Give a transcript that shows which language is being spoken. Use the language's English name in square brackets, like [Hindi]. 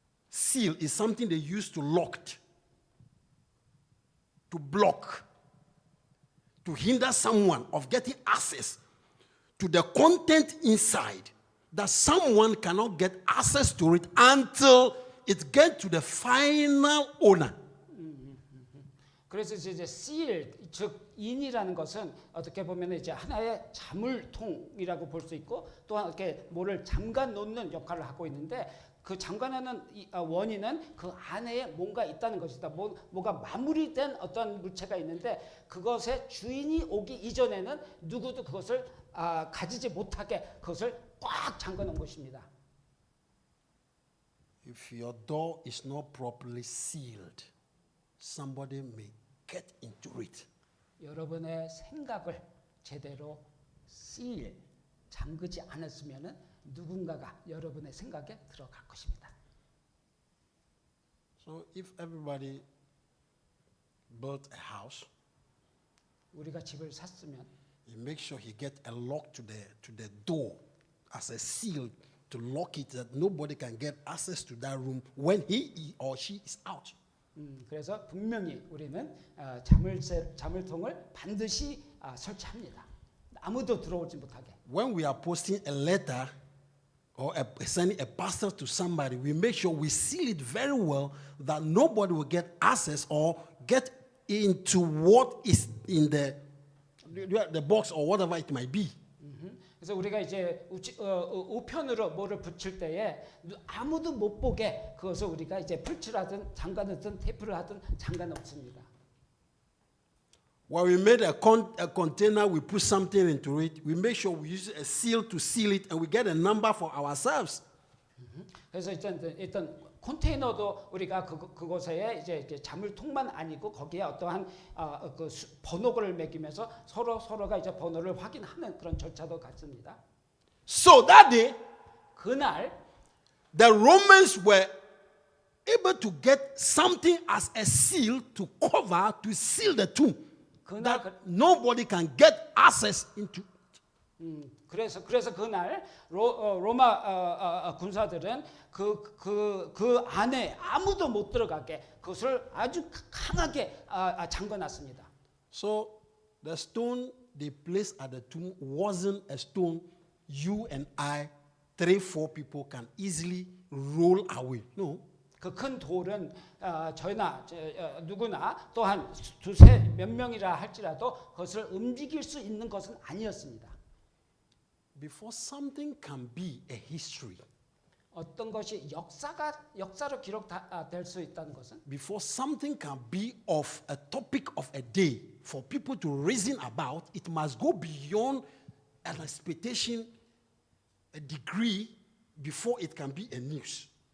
[English] Seal is something they use to lock, to block, to hinder someone of getting access to the content inside, that someone cannot get access to it until it gets to the final owner. [Korean] 그래서 이제 seal, 즉 인이라는 것은 어떻게 보면 이제 하나의 자물통이라고 볼 수 있고 또한 이렇게 뭐를 잠가 놓는 역할을 하고 있는데 그 잠가놓는 원인은 그 안에 뭔가 있다는 것이다. 뭐가 마무리된 어떤 물체가 있는데 그것의 주인이 오기 이전에는 누구도 그것을 가지지 못하게 그것을 꽉 잠가 놓은 것입니다. [English] If your door is not properly sealed, somebody may get into it. [Korean] 여러분의 생각을 제대로 seal, 잠그지 않았으면은 누군가가 여러분의 생각에 들어갈 것입니다. [English] So if everybody built a house, [Korean] 우리가 집을 샀으면 [English] he makes sure he get a lock to the door as a seal to lock it that nobody can get access to that room when he or she is out. [Korean] 그래서 분명히 우리는 자물통을 반드시 설치합니다. 아무도 들어오지 못하게. [English] When we are posting a letter or sending a parcel to somebody, we make sure we seal it very well that nobody will get access or get into what is in the box or whatever it might be. [Korean] 그래서 우리가 이제 우편으로 뭐를 붙일 때에 아무도 못 보게 그것을 우리가 이제 풀칠하든 잠가놓든 테이프를 하든 잠가놓습니다. [English] When we made a container, we put something into it. We make sure we use a seal to seal it, and we get a number for ourselves. [Korean] 그래서 일단 컨테이너도 우리가 그곳에 이제 자물통만 아니고 거기에 어떠한 번호를 매기면서 서로가 이제 번호를 확인하는 그런 절차도 갖습니다. [English] So that day, [Korean] 그날 [English] the Romans were able to get something as a seal to cover, to seal the tomb, that nobody can get access into. [Korean] 그래서 그날 로마 군사들은 그 안에 아무도 못 들어가게 그것을 아주 강하게 잠궈놨습니다. [English] So the stone they placed at the tomb wasn't a stone you and I, 3-4 people can easily roll away. No. [Korean] 그 큰 돌은 저희나 누구나 또한 두세 몇 명이라 할지라도 그것을 움직일 수 있는 것은 아니었습니다. [English] Before something can be a history, [Korean] 어떤 것이 역사로 기록될 수 있다는 것은 [English] before something can be of a topic of a day for people to reason about, it must go beyond an expectation, a degree before it can be a news.